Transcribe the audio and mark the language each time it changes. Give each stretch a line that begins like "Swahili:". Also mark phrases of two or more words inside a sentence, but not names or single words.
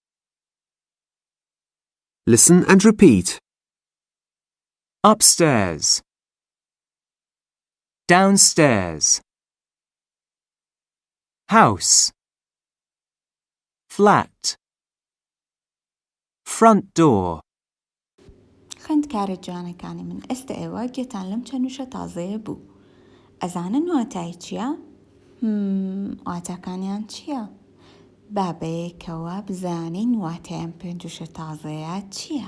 English: Listen and repeat. Upstairs. Downstairs. House. Flat. Front door.
Central Kurdish: خوێندکارە جوانەکانی من ئێستا ئێوە گوێتان لەم چەند وشە تازەیە بوو. ئەزانن واتای چییە؟ واتاکانیان چییە؟ بابەیەکەوە بزانین واتایان پێنج وشە تازەیە چییە؟